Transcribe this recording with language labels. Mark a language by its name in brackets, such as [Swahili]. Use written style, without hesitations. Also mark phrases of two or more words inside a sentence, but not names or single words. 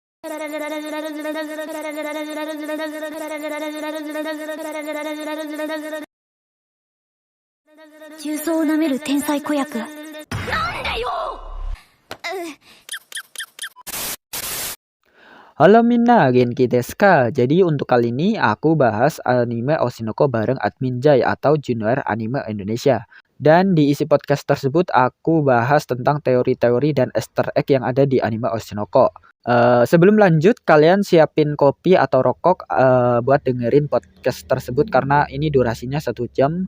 [Japanese] 重曹を舐める天才子役。 Halo みんな、元気ですか? [Indonesian] Jadi untuk kali ini aku bahas anime Oshinoko bareng admin Jai atau Junior Anime Indonesia. Dan di isi podcast tersebut aku bahas tentang teori-teori dan [English] easter egg [Indonesian] yang ada di anime Oshinoko. Sebelum lanjut, kalian siapin kopi atau rokok buat dengerin podcast tersebut karena ini durasinya 1 jam.